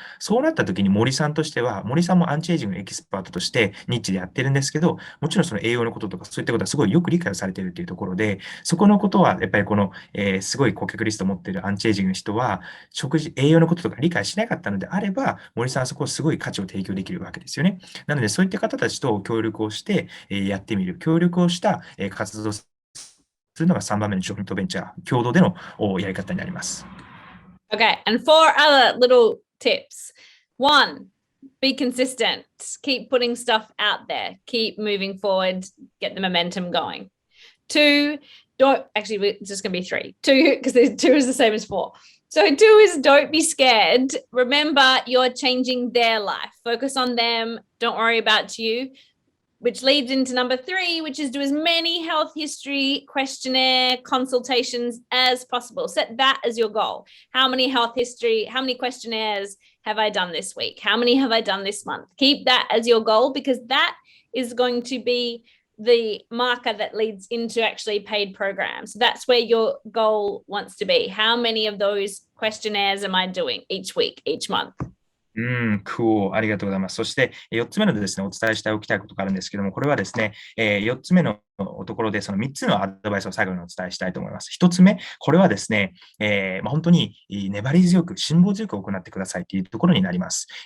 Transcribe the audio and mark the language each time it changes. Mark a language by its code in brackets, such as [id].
[ja] そうなった時に森さんとしては、森さんもアンチエイジングのエキスパートとしてニッチでやってるんですけど、もちろんその栄養のこととかそういったことはすごいよく理解をされているというところで、そこのことはやっぱりこの、すごい顧客リストを持っているアンチエイジングの人は、栄養のこととか理解しなかったのであれば、森さんはそこをすごい価値を提供できるわけですよね。なので、そういった方たちと協力をして、やってみる。協力をした、活動するのが3番目のジョイントベンチャー、共同でのやり方になります。 [en] Okay, and 4 other little tips. 1, be consistent. Keep putting stuff out there. Keep moving forward. Get the momentum going. 2, actually, it's just going to be 3. 2, because 2 is the same as 4. So 2 is don't be scared. Remember, you're changing their life. Focus on them. Don't worry about you. Which leads into number 3, which is do as many health history questionnaire consultations as possible. Set that as your goal. How many questionnaires have I done this week? How many have I done this month? Keep that as your goal, because that is going to be the marker that leads into actually paid programs. That's where your goal wants to be. How many of those questionnaires am I doing each week, each month? [ja] Cool. ありがとうございます。そして、4つ目のですね、お伝えしておきたいことがあるんですけども、これはですね、4つ目のところで、その3つのアドバイスを最後にお伝えしたいと思います。 1つ目、これはですね、本当に粘り強く、辛抱強く行ってくださいというところになります。